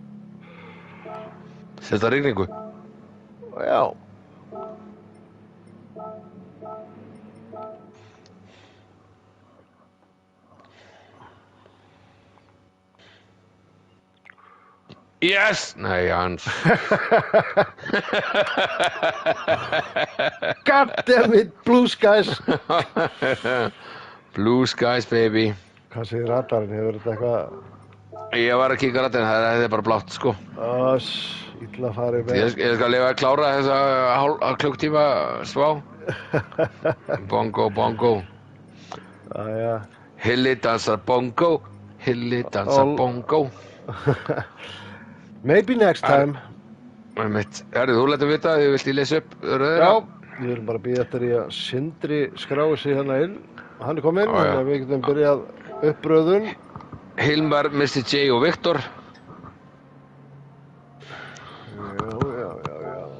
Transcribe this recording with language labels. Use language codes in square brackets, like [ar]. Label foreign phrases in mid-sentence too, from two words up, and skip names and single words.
[is] setja rigningu. Já. Yes! Nei, Hans. [en] God damn it, Blue Skies. Blue Skies, baby. [is] Hvað segir radarinn? Hefur þetta eitthvað? Ég var að kíka radarinn, það er bara blátt, sko. Illa farið með. Ég skal lifa að klára þessa klukktíma svá. Bongo, bongo. Jæja. Hilli dansar bongo, Hilli dansar bongo. [en] Maybe next time. [is] Herri, þú lætur vita að þið vilt ég lesa upp röðina? Já, við erum bara að bíða eftir í að Sindri skrái sig hérna inn hann er kominn, Já, já. þannig að við getum byrjað uppröðun. Hilmar, Mr. J og Viktor. Já.